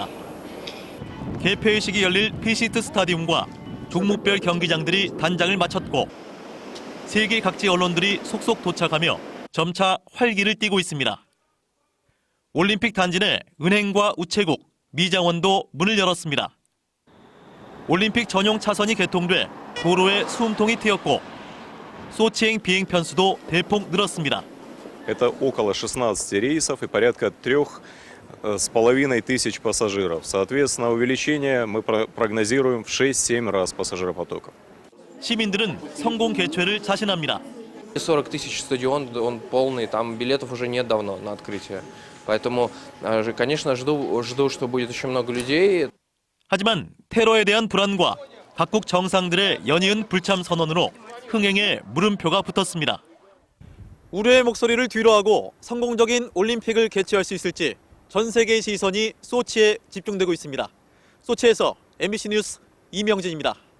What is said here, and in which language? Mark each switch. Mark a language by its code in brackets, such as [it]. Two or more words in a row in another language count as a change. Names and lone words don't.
[ko] 개폐회식이 열릴 피시트 스타디움과 종목별 경기장들이 단장을 마쳤고 세계 각지 언론들이 속속 도착하며 점차 활기를 띠고 있습니다. 올림픽 단지 내 은행과 우체국, 미장원도 문을 열었습니다. 올림픽 전용 차선이 개통돼 도로에 수음통이 트였고 소치행 비행 편수도 대폭 늘었습니다. [ru] Это около 16 рейсов и порядка 3,5 тысяч пассажиров. Соответственно, увеличение мы прогнозируем в 6-7 раз пассажиропотока. [ko] 시민들은 성공 개최를 자신합니다. [ru] 40 тысяч стадион, он полный, там билетов уже нет давно на открытие. Поэтому, конечно, жду, что будет очень много людей. [ko] 하지만 테러에 대한 불안과 각국 정상들의 연이은 불참 선언으로 흥행에 물음표가 붙었습니다. 우려의 목소리를 뒤로하고 성공적인 올림픽을 개최할 수 있을지 전 세계의 시선이 소치에 집중되고 있습니다. 소치에서 MBC 뉴스 이명진입니다.